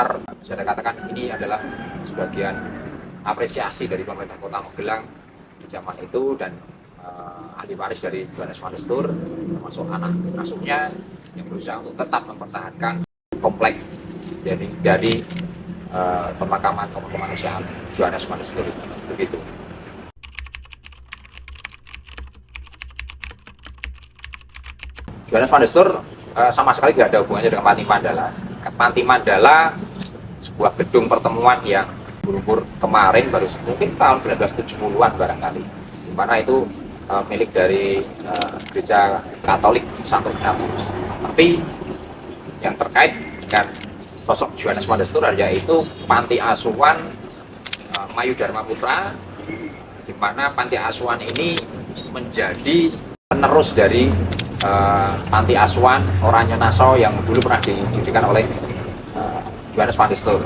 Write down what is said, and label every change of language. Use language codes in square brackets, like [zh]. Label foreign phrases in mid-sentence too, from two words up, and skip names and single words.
[id] Bisa dikatakan ini adalah sebagian apresiasi dari pemerintah Kota Magelang di zaman itu, dan ahli waris dari Johannes van der Stur termasuk anak asuhnya yang berusaha untuk tetap mempertahankan komplek dari pemakaman tokoh kemanusiaan Johannes van der Stur. Begitu. Johannes van der Stur sama sekali tidak ada hubungannya dengan Panti Mandala. Panti Mandala sebuah gedung pertemuan yang berumur kemarin baru mungkin tahun 1970-an barangkali, di mana itu milik dari gereja Katolik Santo Ignatius. Tapi yang terkait dengan sosok Johannes van der Stur yaitu panti asuhan Mayu Dharma Putra, di mana panti asuhan ini menjadi penerus dari panti asuhan Oranye Nassau yang dulu pernah didirikan oleh Johannes van der Stur.